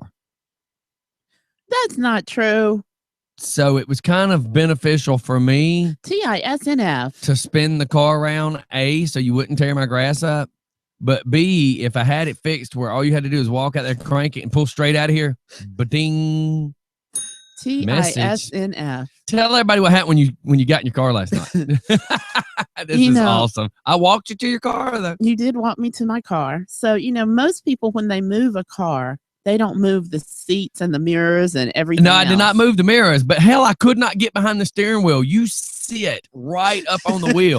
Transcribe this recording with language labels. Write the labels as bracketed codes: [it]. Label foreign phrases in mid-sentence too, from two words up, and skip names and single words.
[en] That's not true. So it was kind of beneficial for me TISNF. to spin the car around, A, so you wouldn't tear my grass up, but B, if I had it fixed where all you had to do is walk out there, crank it, and pull straight out of here, ba-ding. TISNF. Tell everybody what happened when you got in your car last night. This is awesome. I walked you to your car, though. You did walk me to my car. So, most people, when they move a car, they don't move the seats and the mirrors and everything. No, I did not else. move the mirrors, but hell, I could not get behind the steering wheel. You sit right up on the wheel.